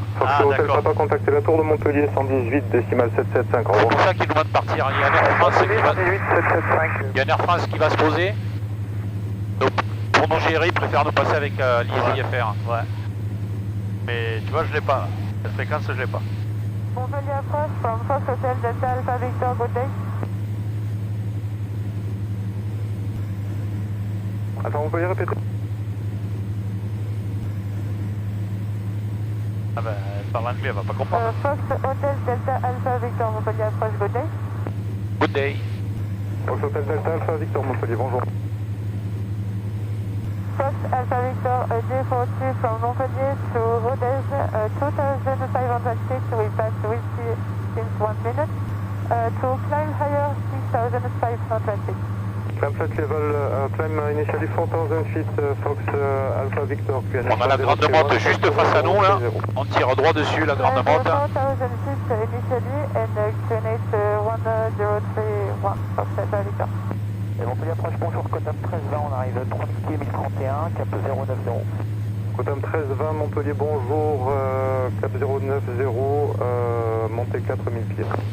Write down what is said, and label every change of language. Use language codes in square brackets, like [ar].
[fr] Fox Hotel Papa, contactez la tour de Montpellier 118 décimal 775, au C'est revoir. pour ça qu'il nous demande de partir. Il y a un Air France qui va... 118 775. Il y a un Air France qui va se poser. Donc, pour nous gérer, il préfère nous passer avec les IFR. Ouais. Mais tu vois, je l'ai pas. Cette fréquence, je l'ai pas. [en] Montpellier approche from Fox Hotel Delta Alpha Victor, good day. [fr] Attends, vous pouvez répéter? Ah ben, elle parle anglais, elle va pas comprendre. [en] Fox Hotel Delta Alpha Victor, Montpellier approche, good day. Good day. [fr] Fox Hotel Delta Alpha Victor Montpellier, bonjour. [en] Fox Alpha Victor, J40 from Montpellier to Rodez, 2500 feet, we pass with you since 1 minute. To climb higher, 6500 feet. Climb flight level, climb initially 4000 feet, Fox Alpha Victor, QNH. [fr] On a la grande motte juste face à nous là. On tire droit dessus la grande motte. [en] 4000 feet initially and QNH 1031, Fox Alpha Victor. [fr] Et Montpellier approche, bonjour, Cotam 1320, on arrive 30 pieds 1031, cap 090. Cotam 1320, Montpellier, bonjour, cap 090, montée 4000 pieds.